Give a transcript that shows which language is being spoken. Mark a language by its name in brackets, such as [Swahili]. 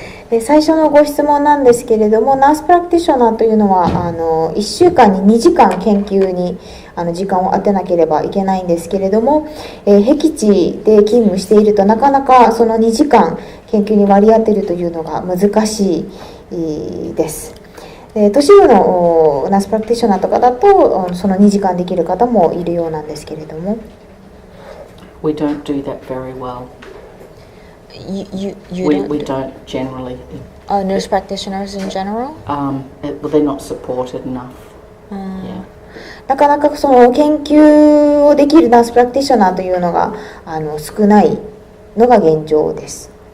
[Japanese] で最初のご質問なんですけれども、ナースプラクティショナーというのは1週間に2時間研究に時間を当てなければいけないんですけれども、僻地で勤務しているとなかなかその2時間研究に割り当てるというのが難しいです。都市部のナースプラクティショナーとかだとその2時間できる方もいるようなんですけれども。 [English] We don't do that very well. We don't generally. Nurse practitioners in general? They're not supported enough. Yeah. [Japanese] なかなかその研究をできるナースプラクティショナーというのが少ないのが現状です。